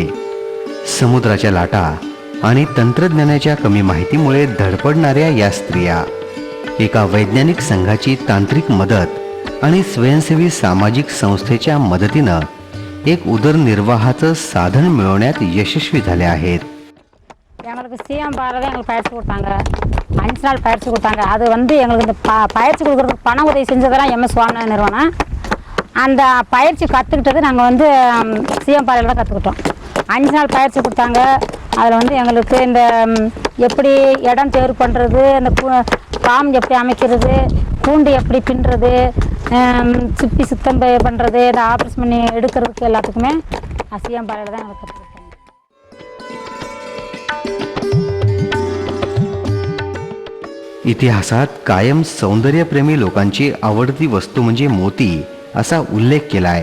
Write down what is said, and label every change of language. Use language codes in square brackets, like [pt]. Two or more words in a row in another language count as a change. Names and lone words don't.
[mr] समुद्राच्या लाटा आणि तंत्रज्ञानाच्या कमी माहितीमुळे धडपडणाऱ्या या स्त्रिया एका वैज्ञानिक संघाची तांत्रिक मदत आणि स्वयंसेवी सामाजिक संस्थेच्या मदतीनं एक उदरनिर्वाहाचं साधन मिळवण्यात यशस्वी झाल्या आहेत. [ta] எங்களுக்கு சிஎம் பாரதி எங்களுக்கு பயிற்சி கொடுத்தாங்க. 5 நாள் பயிற்சி கொடுத்தாங்க. அது வந்து எங்களுக்கு இந்த பயிற்சி கொடுக்குறதுக்கு பண உதவி செஞ்சதெல்லாம் எம்எஸ் சுவாமிநாதன் நிறுவனம். அந்த பயிற்சி கற்றுக்கிட்டது நாங்கள் வந்து சிஎம் பாறையில் தான் கற்றுக்கிட்டோம். 5 நாள் பயிற்சி கொடுத்தாங்க. அதில் வந்து எங்களுக்கு இந்த எப்படி இடம் தேர்வு பண்ணுறது, அந்த பாம் எப்படி அமைக்கிறது, கூண்டு எப்படி பின்னுறது, சிப்பி சுத்தம் பண்ணுறது, இந்த ஆப்ரேஷன் பண்ணி எடுக்கிறதுக்கு எல்லாத்துக்குமே சிஎம் பாறையில் தான் எங்களுக்கு கற்றுக்கிட்டோம். [mr] इतिहासात कायम सौंदर्यप्रेमी लोकांची आवडती वस्तू म्हणजे मोती असा उल्लेख केलाय.